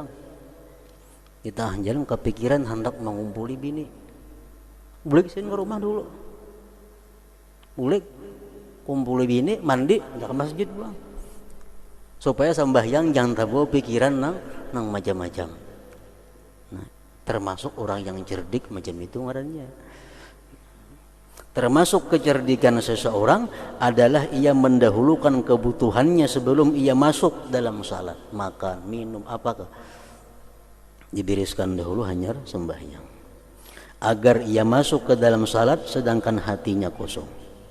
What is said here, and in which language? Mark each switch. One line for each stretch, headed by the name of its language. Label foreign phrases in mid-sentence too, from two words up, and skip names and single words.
Indonesian: Di tengah jalan kepikiran hendak mengumpuli bini, boleh kesini ke rumah dulu, boleh kumpul bini, mandi, ke masjid pulang, supaya sembahyang jangan terbawa pikiran nang macam-macam. Nah, termasuk orang yang cerdik macam itu ngarannya. Termasuk kecerdikan seseorang adalah ia mendahulukan kebutuhannya sebelum ia masuk dalam salat. Makan, minum, apakah dibereskan dahulu hanya sembahyang, agar ia masuk ke dalam salat sedangkan hatinya kosong.